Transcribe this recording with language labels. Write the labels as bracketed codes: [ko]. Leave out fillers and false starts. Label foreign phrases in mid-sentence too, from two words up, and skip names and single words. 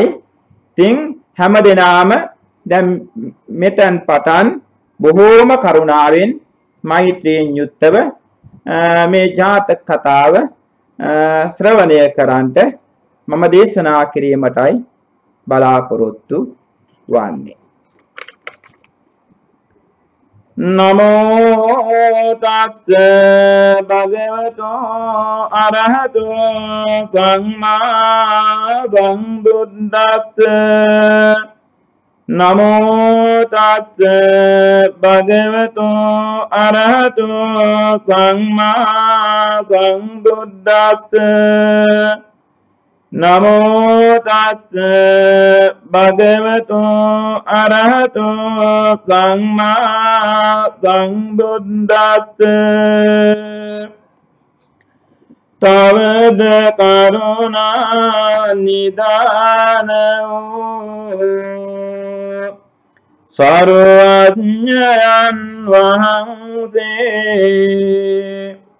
[si] ඉතින් හැමදෙනාම දැන් මෙතෙන් පටන් බොහෝම කරුණාවෙන් මෛත්‍රියෙන් යුක්තව මේ ජාතක කතාව ශ්‍රවණය කරන්ට මම දේශනා කිරීමටයි බලාපොරොත්තු වන්නේ. [pi] නමෝ තස්ස භගවතෝ අරහතෝ සම්මා සම්බුද්දස්ස නමෝ තස්ස භගවතෝ අරහතෝ සම්මා සම්බුද්දස්ස නමෝ තස්ස භගවතෝ අරහතෝ සම්මා සම්බුද්දස්ස [si] තවද කරුණා නිදාන සර්වඥයන් වහන්සේ